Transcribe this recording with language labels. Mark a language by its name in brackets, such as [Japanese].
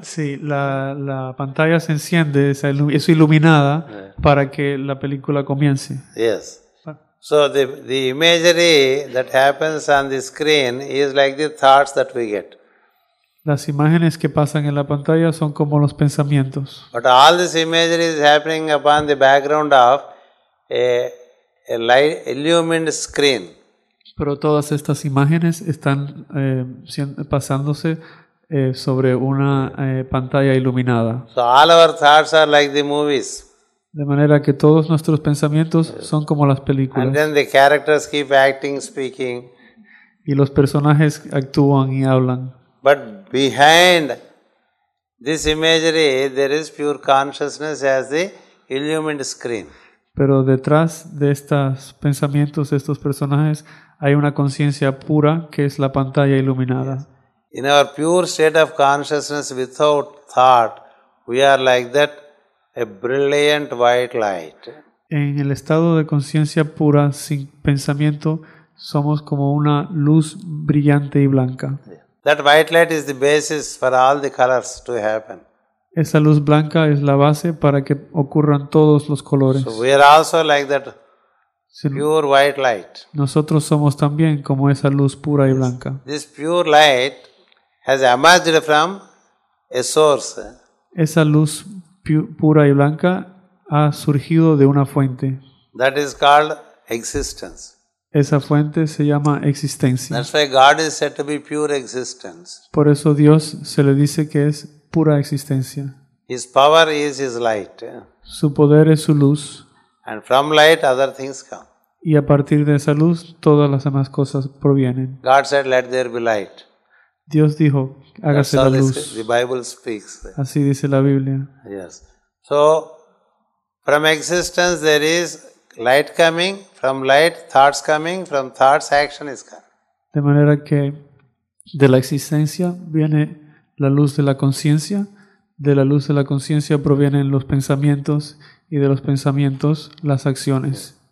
[Spanish] Sí, la pantalla se enciende, es iluminada para que la película comience. [English] Yes. So the imagery that happens on the screen is like the thoughts that we get. [Spanish] Las imágenes que pasan en la pantalla son como los pensamientos. [English] But all this imagery is happening upon the background of a light illumined screen. [Spanish] Pero todas estas imágenes están pasándose sobre una pantalla iluminada. [English] So all our thoughts are like the movies. [Spanish] De manera que todos nuestros pensamientos son como las [English] And [Spanish] películas. [English] then the characters keep acting, speaking. [Spanish] Y los personajes actúan y hablan. [English] But behind this imagery, there is pure consciousness as the illumined screen. [Spanish] Pero detrás de estos pensamientos, de estos personajes, hay una conciencia pura que es la pantalla iluminada. [English] In our pure state of consciousness without thought, we are like that, a brilliant white light. [Spanish] En el estado de conciencia pura, sin pensamiento, somos como una luz brillante y blanca. [English] That white light is the basis for all the colors to happen. [Spanish] Esa luz blanca es la base para que ocurran todos los colores. [English] So we are also like that [Spanish] Si- [English] pure white light. [Spanish] Nosotros somos también como esa luz pura y blanca. [English] This pure light has emerged from a source. [Spanish] Esa luz pura y blanca ha surgido de una fuente. [English] That is called existence. [Spanish] Esa fuente se llama existencia. [English] That's why God is said to be pure existence. [Spanish] Por eso Dios se le dice que es pura existencia. [English] His power is His light. [Spanish] Su poder es su luz. [English] And from light other things come. [Spanish] Y a partir de esa luz, todas las demás cosas provienen. [English] God said, let there be light. [Spanish] Dios dijo, hágase la luz. [English] The Bible speaks. [Spanish] Así dice la Biblia. [English] Yes. So, from existence there is light coming, from light thoughts coming, from thoughts action is coming. [Spanish] De manera que de la existencia viene la luz de la conciencia, de la luz de la conciencia provienen los pensamientos y de los pensamientos las acciones.